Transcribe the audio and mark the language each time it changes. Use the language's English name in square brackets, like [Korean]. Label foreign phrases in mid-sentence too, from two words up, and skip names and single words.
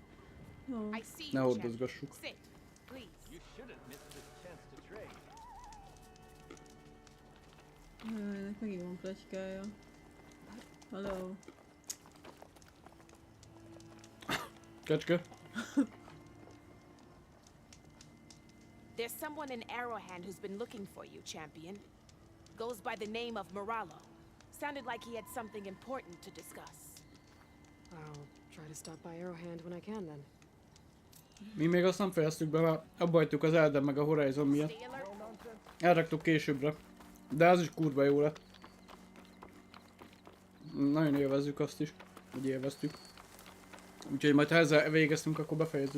[Hungarian] Jó. Ne hordozgassuk. Ennek megint van pletykája. Hello. Kecske. [English] There's someone in Arrowhand who's been looking for you, champion. Goes by the name of Moralo. Sounded like he had something important to discuss. I'll try to stop by Arrowhand when I can then. [Hungarian] Mi még azt nem fejeztük be, mert abba hagytuk az Elden meg a Horizon miatt. Elraktuk későbbre. De az is kurva jó lett. Nagyon élvezzük azt is. Úgy élveztük. Úgyhogy majd ha ezzel végeztünk, akkor befejezzük.